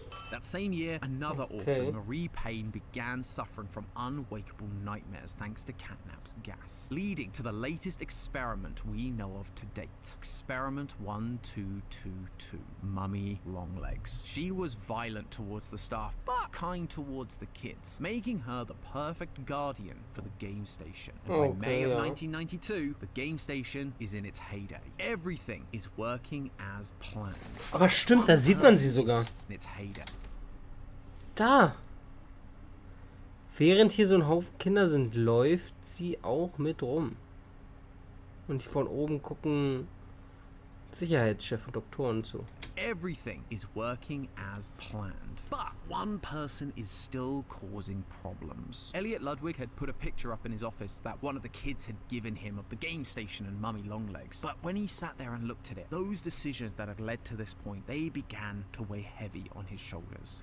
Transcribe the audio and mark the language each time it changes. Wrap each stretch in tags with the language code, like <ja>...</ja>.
<en>That same year, another orphan, Marie Payne, began suffering from unwakeable nightmares thanks to Catnap's gas, leading to the latest experiment we know of to date, Experiment 1222, Mummy Longlegs. She was violent towards the staff, but kind towards the kids, making her the perfect guardian for the game station. And by May of 1992, the game station is in its heyday. Everything is working as planned.</en> <de>Aber stimmt, da sieht man sie sogar.</de> <en>In its heyday.</en> <de>Da. Während hier so ein Haufen Kinder sind, läuft sie auch mit rum. Und die von oben gucken Sicherheitschef und Doktoren zu.</de> <en>Everything is working as planned. But one person is still causing problems. Elliot Ludwig had put a picture up in his office that one of the kids had given him of the game station and Mummy Longlegs. But when he sat there and looked at it, those decisions that had led to this point, they began to weigh heavy on his shoulders.</en>